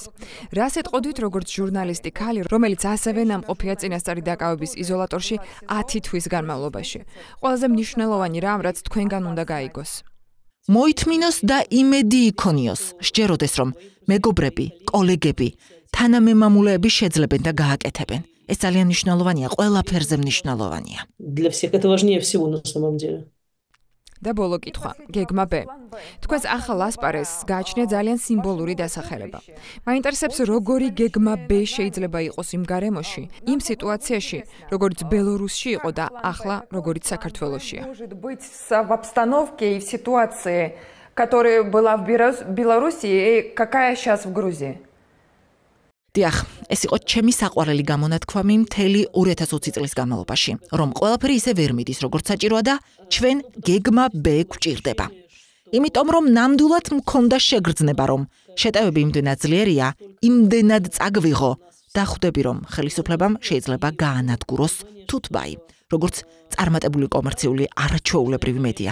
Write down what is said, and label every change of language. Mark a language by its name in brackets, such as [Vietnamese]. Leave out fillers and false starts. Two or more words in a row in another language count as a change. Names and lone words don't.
[Georgian] რას ეტყოდით როგორც ჟურნალისტი ქალი, რომელიც ასევე ნამყოფია წინასწარი დაკავების იზოლატორში 10 თვის განმავლობაში. ყველაზე მნიშვნელოვანი რამ, რაც თქვენგან უნდა გაიგოს. მოითმინოს და იმედი იქონიოს, სჯეროდეს რომ მეგობრები, კოლეგები, თანამემამულეები შეძლებენ და გააკეთებენ. ეს ძალიან მნიშვნელოვანია, ყველაფერზე მნიშვნელოვანია. [Russian] Для всех это важнее всего на самом деле. [Georgian] და ბოლო კითხვა, გეგმა B. თქვენს ახალ ასპარეზს გააჩნია ძალიან სიმბოლური დასახელება. მაინტერესებს, როგორი გეგმა B შეიძლება იყოს იმ გარემოში, იმ სიტუაციაში, როგორც ბელორუსში იყო და ახლა როგორიც საქართველოშია. [Russian] Может быть в обстановке и в ситуации, которая была в Беларуси и какая сейчас в Грузии? [Georgian] დიახ, ეს იყო ჩემი საყვარელი გამონათქვამი მთელი 2020 წლის განმავლობაში, რომ ყველაფერი ისე ვერ მიდის, როგორც საჭიროა და ჩვენ გეგმა B გვჭირდება. იმიტომ რომ ნამდვილად მქონდა შეგრძნება, რომ შეტევები იმდენად ძლიერია, იმდენად წაგვიღო და ხვდები, რომ ხელისუფლებამ შეიძლება გაანადგუროს თუთბაი, როგორც წარმატებული კომერციული არაჩვეულებრივი მედია.